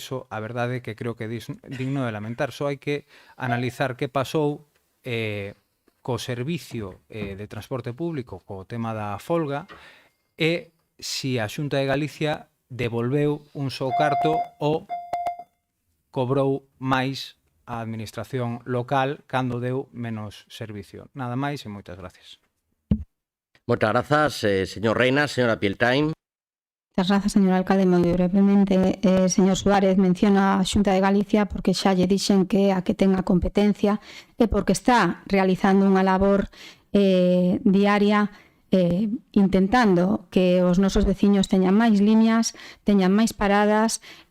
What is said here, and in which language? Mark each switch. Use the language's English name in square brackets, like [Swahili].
[Galician] Eso, a verdade, que creo que é digno de lamentar. Só hai que analizar que pasou co servicio de transporte público, co tema da folga, e si a Xunta de Galicia devolveu un só carto ou cobrou máis a administración local cando deu menos servicio. Nada máis e moitas gracias. [Spanish] Muchas gracias, señor Reina. [Galician] Señora Pieltain. [Spanish] Muchas gracias, señor alcalde. [Galician] Moi brevemente, señor Suárez menciona a Xunta de Galicia porque xa lle dixen que a que ten a competencia e porque está realizando unha labor diaria intentando que os nosos veciños teñan máis liñas, teñan máis paradas.